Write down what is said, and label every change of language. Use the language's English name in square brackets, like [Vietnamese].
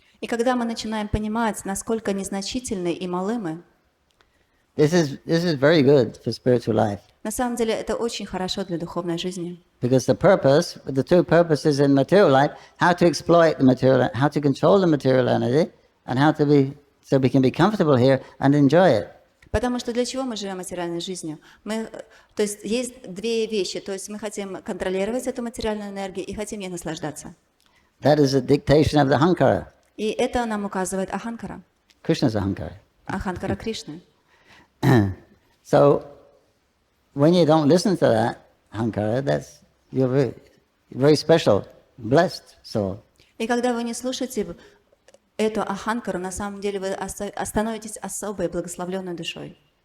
[Russian] И когда мы начинаем понимать, насколько незначительны и малы мы, [English] this is very good for spiritual life. [Russian] на самом деле это очень хорошо для духовной жизни. [English] Because the two purposes in material life, how to exploit the material, how to control the material energy, and so we can be comfortable here and enjoy it. [Russian] Потому что для чего мы живем материальной жизнью? То есть есть две вещи. То есть мы хотим контролировать эту материальную энергию и хотим ей наслаждаться. [English] That is a dictation of the Ahankara. [Russian] И это нам указывает Аханкара. [English] Krishna's Ahankara. [Russian] Аханкара Кришны. [English] So when you don't listen to that Ahankara, you're very special, blessed soul. [Russian] И когда вы не слушаете эту Аханкару, на самом деле вы становитесь особой благословленной душой.